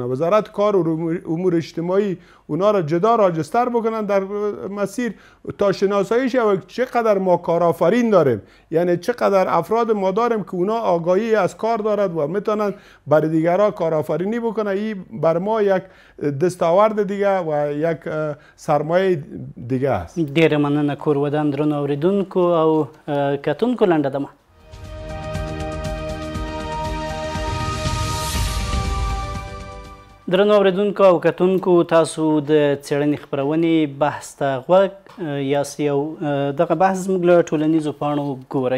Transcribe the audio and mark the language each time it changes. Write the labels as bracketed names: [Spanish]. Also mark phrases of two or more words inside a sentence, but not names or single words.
[Persian] وزارت کار و امور اجتماعی اونا را جدا راجستر بکنن در مسیر تا شناسایی شود چقدر ما کارآفرین داریم، یعنی چقدر افراد ما داریم که اونا آگاهی از کار دارد و میتونن برای دیگرها کارآفرینی بکنه. این بر ما یک دستاورد دیگه و یک سرمایه دیگه است. [Pashto] ډیره مننه کورودان درنو اوریدونکو او کتونکو لنډه دمه. درنو اوریدونکو او کتونکو تاسو د څېړنې خپرونې بحث ته غوږ یاست او دغه بحث زموږ له ټولنیزو پاڼو ګورئ.